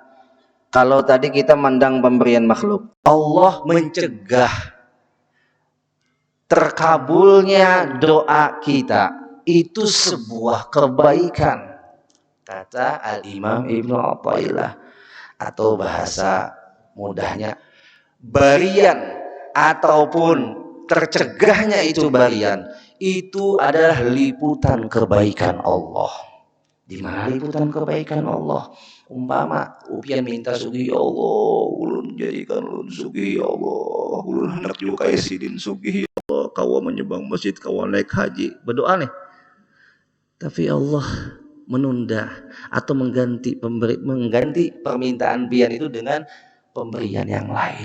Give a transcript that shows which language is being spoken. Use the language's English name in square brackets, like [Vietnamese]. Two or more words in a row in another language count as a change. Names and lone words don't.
[Indonesian] Kalau tadi kita mandang pemberian makhluk, Allah mencegah terkabulnya doa kita, itu sebuah kebaikan, kata Al-Imam Ibnu Athaillah, atau bahasa mudahnya barian ataupun tercegahnya itu barian, itu adalah liputan kebaikan Allah. Di mana liputan kebaikan Allah? [Banjar] Umpama upian minta sugih, ya Allah, ulun jadikan ulun sugih, ya Allah, ulun hendak juga kaya sidin sugih, ya Allah, kawa menyumbang masjid, kawa naik haji. [Indonesian] Berdoa nih. Tapi Allah menunda atau mengganti permintaan pian itu dengan pemberian yang lain.